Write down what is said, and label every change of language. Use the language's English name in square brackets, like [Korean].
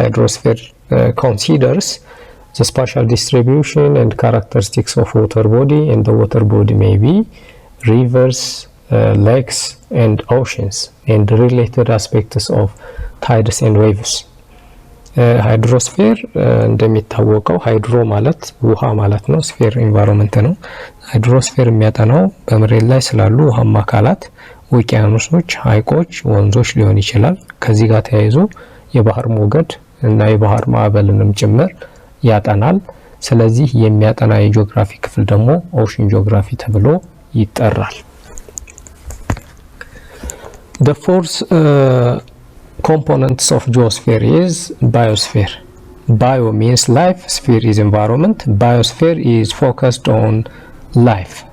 [English] Hydrosphere considers the spatial distribution and characteristics of water body, and the water body may be rivers, lakes, and oceans, and related aspects of tides and waves. [Amharic] ሃይድሮስፌር እንደሚታወቀው ሃይድሮ ማለት ውሃ ማለት ነው። ስፌር ኢንቫይሮንመንት ነው። ሃይድሮስፌር የሚያጠናው በመሬት ላይ ስላሉ ውሃማ አካላት፣ ውቅያኖሶች፣ ሐይቆች፣ ወንዞች ሊሆን ይችላል። ከዚህ ጋር ተያይዞ የባህር ሞገድ እና የባህር ማዕበልንም ጭምር ያጠናል። ስለዚህ የሚያጠና የጂኦግራፊ ክፍል ደግሞ ኦሽን ጂኦግራፊ ተብሎ ይጠራል። [English] The fourth components of geosphere is biosphere. Bio means life, sphere is environment. Biosphere is focused on life.